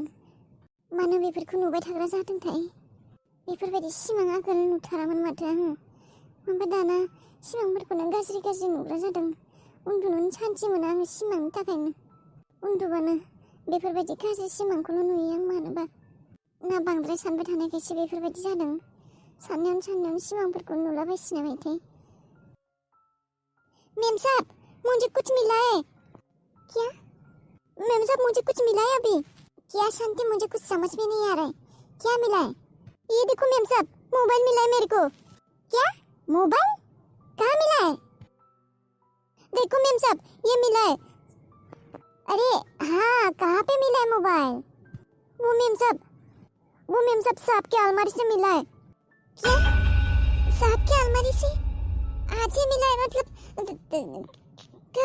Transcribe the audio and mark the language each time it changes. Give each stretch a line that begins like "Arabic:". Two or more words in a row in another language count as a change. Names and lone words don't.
Bodo: मानो बेफोरखौ नुबाय थाग्रा जादोंथाय बेफोरबायदि सिमां आगोल नुथारामोन माथो आङो ओमफ्राय दाना सिमांफोरखौनो गाज्रि नुग्रा जादों उन्दुनोनो सान्थि मोना आङो सिमांनि थाखायनो उन्दुबानो बेफोरबायदि गाज्रि सिमांखौल' नुयो आं मानोबा ना बांद्राय सानबाय थानायखायसो बेफोरबायदि जादों साननायावनो सिमांफोरखौ नुलाबायसिनो माथो
Hindi: मेम साहब मुझे कुछ मिला है क्या मेम साहब मुझे कुछ मिला है अभी क्या शांति मुझे कुछ समझ में नहीं आ रहा है क्या मिला है ये देखो मेम साहब मोबाइल मिला है मेरे को क्या मोबाइल कहाँ मिला है देखो मेम साहब ये मिला है अरे हाँ कहाँ पे मिला है मोबाइल वो मेम साहब साहब की अलमारी से मिला है क्या साहब की अलमारी से आज ही मिला है मतलब कब